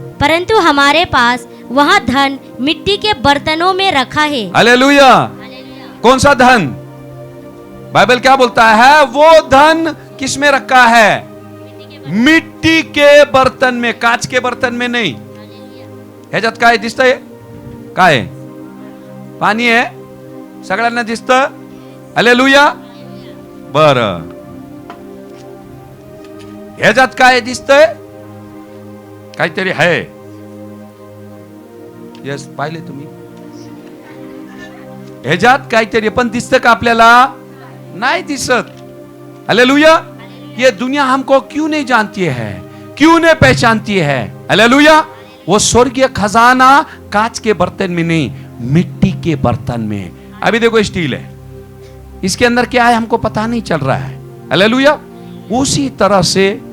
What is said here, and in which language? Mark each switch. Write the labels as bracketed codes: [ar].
[hi] परंतु हमारे पास वह धन मिट्टी के बर्तनों में रखा है, हालेलुया। कौन सा धन? बाइबल क्या बोलता है? वो धन किस में रखा है? मिट्टी के बर्तन में, कांच के बर्तन में नहीं। [mr] ह्याच्यात काय दिसतंय? काय? पाणी आहे, सगळ्यांना दिसतं, हालेलुया। बरं, ह्याच्यात काय दिसतंय? काहीतरी आहे, यस, पाहिले तुम्ही? ह्याच्यात काहीतरी पण दिसतं का आपल्याला? नहीं दिसत, हालेलुया। [hi] ये दुनिया हमको क्यों नहीं जानती है, क्यों नहीं पहचानती है, हालेलुया। वो स्वर्गीय खजाना कांच के बर्तन में नहीं, मिट्टी के बर्तन में। अभी देखो स्टील है, इसके अंदर क्या है हमको पता नहीं चल रहा है, हालेलुया। उसी तरह से